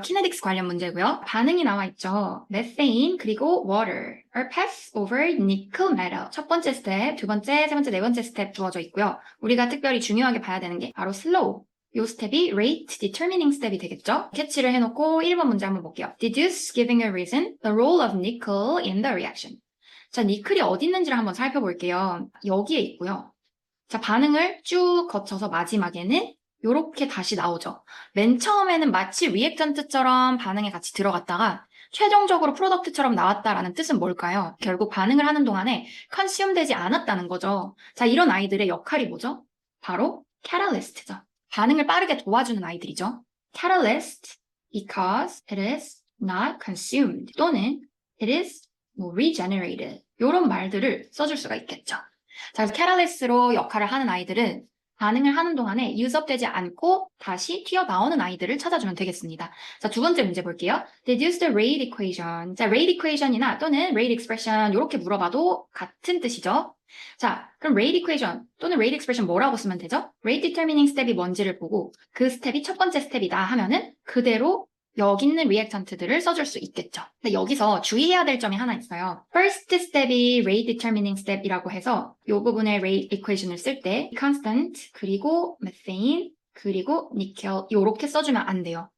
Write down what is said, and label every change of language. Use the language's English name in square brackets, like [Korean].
[Korean] 키네틱스 관련 문제고요. 반응이 나와 있죠. [English] methane 그리고 water are pass over nickel metal. [Korean] 첫 번째 스텝, 두 번째, 세 번째, 네 번째 스텝 주어져 있고요. 우리가 특별히 중요하게 봐야 되는 게 바로 slow. 이 스텝이 rate determining 스텝이 되겠죠? 캐치를 해놓고 1번 문제 한번 볼게요. [English] Deduce giving a reason the role of nickel in the reaction. [Korean] 자, 니클이 어디 있는지를 한번 살펴볼게요. 여기에 있고요. 자, 반응을 쭉 거쳐서 마지막에는 이렇게 다시 나오죠. 맨 처음에는 마치 리액턴트처럼 반응에 같이 들어갔다가 최종적으로 프로덕트처럼 나왔다라는 뜻은 뭘까요? 결국 반응을 하는 동안에 컨슘 되지 않았다는 거죠. 자, 이런 아이들의 역할이 뭐죠? 바로 catalyst죠. 반응을 빠르게 도와주는 아이들이죠. [English] catalyst because it is not consumed 또는 it is regenerated [Korean] 이런 말들을 써줄 수가 있겠죠. 자, 그래서 catalyst로 역할을 하는 아이들은 반응을 하는 동안에 유섭되지 않고 다시 튀어나오는 아이들을 찾아주면 되겠습니다. 자, 두 번째 문제 볼게요. [English] Deduce the rate equation. [Korean] 자, rate equation이나 또는 rate expression 이렇게 물어봐도 같은 뜻이죠. 자, 그럼 rate equation 또는 rate expression 뭐라고 쓰면 되죠? rate determining 스텝이 뭔지를 보고 그 스텝이 첫 번째 스텝이다 하면은 그대로 여기 있는 리액턴트들을 써줄 수 있겠죠. 근데 여기서 주의해야 될 점이 하나 있어요. first step이 rate determining step이라고 해서 이 부분의 rate equation을 쓸 때 constant 그리고 methane 그리고 nickel 이렇게 써주면 안 돼요.